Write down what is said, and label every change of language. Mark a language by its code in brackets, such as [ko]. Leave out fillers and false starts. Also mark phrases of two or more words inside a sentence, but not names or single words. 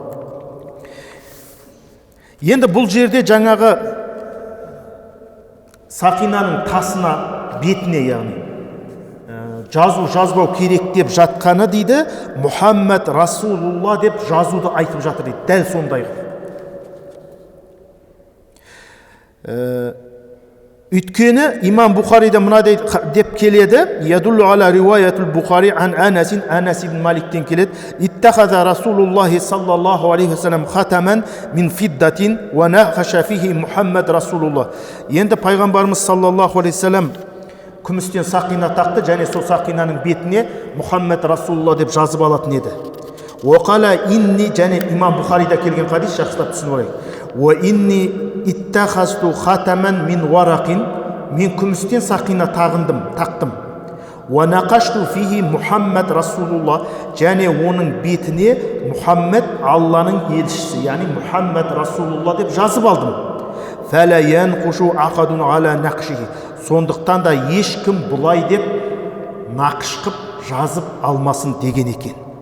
[kk] Енді бұл жерде жаңағы сақинаның тасына, бетіне, яғни жазу жазбау керек деп жатқаны дейді, [ar] محمد رسول الله [kk] деп жазуды айтып жатыр дейді. Дәл сондай. Өйткені имам Бухарида мынадай деп келеді, [ar] يدل على رواية البخاري عن أنس بن [kk] Маликтен келеді, [ar] اتخذ رسول الله صلى الله عليه وسلم خاتما من فضة ونقش فيه محمد رسول الله. [kk] Енді пайғамбарымыз [ar] صلى الله عليه وسلم [kk] күмістен сақина тақты, және сол сақинаның бетіне [ar] محمد رسول الله [kk] деп жазып алатын еді. [ar] وقال إني, [kk] және имам Бухарида келген хадис, жақсылап түсініп алайық. [ar] وإني اتخذت خاتما من ورق, [kk] мен күмістен сақина тақтым. [ar] ونقشت فيه محمد رسول الله, [kk] және оның бетіне Мұхаммед Алланың елшісі, яғни [ar] محمد رسول الله [kk] деп жазып алдым. [ar] فلا ينقش أحد على نقشه, [kk] сондықтан да ешкім бұлай деп нақыш қып жазып алмасын деген екен.